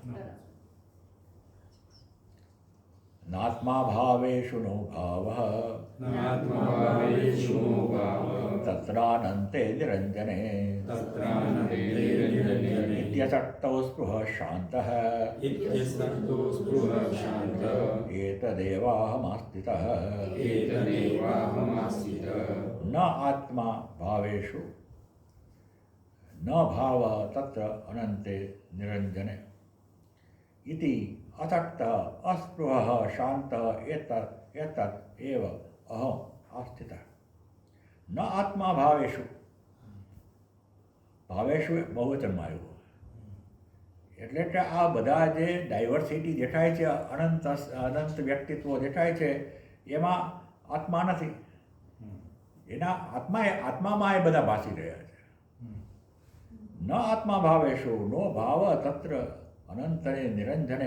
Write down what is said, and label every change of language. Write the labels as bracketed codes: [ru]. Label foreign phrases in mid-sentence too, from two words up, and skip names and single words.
[sa] નાત્મા ભાવેષુ નો ભાવઃ તત્રાનંતે નિરંજને ઇત્યસક્તૌ સ્પૃહઃ શાંતઃ એતદેવાહમાસ્થિતઃ. ન આત્મા ભાવેષુ ન ભાવ તત્ર અનંતે નિરંજને ઇતિ असक्त अस्पृह शांत एतत् एव अहम आस्थितः. न आत्मा भावेषु, भावेषु [gu] बहुवचનમાં આવ્યું. એટલે કે આ બધા જે ડાયવર્સિટી દેખાય છે, અનંત વ્યક્તિત્વ દેખાય છે, એમાં આત્મા નથી. એના આત્મામાં એ બધા ભાસી રહ્યા છે. [sa] ન આત્મા ભાવેશુ નો ભાવ તત્ર અનંતને નિરંજને.